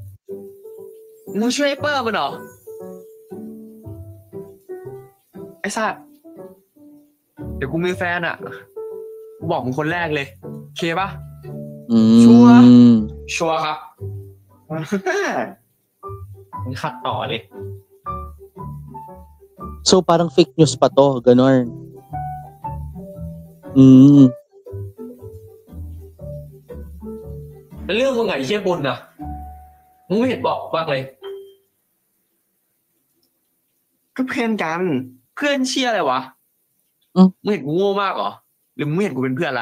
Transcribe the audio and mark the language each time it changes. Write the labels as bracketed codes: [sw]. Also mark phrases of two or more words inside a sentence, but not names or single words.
[th] มึงช่วยเปิ้ลมันเหรอ ไอ้สัสเดี๋ยวกูมีแฟนอ่ะกูบอกมึงคนแรกเลยโอเคปะ ชัวร์ ครับมึงขัดต่อเลย [tl] So, parang [en] fake news [tl] pa to. Ganon. [th] แล้วเรื่องมึงไงเชี่ยบนอ่ะมึงไม่เห็นบอกบ้างเลย ก็เพื่อนกัน เพื่อนเชี่ยอะไรวะมึงเห็นกูโง่มากเหรอหรือมึงไม่เห็นกูเป็นเพื่อนละ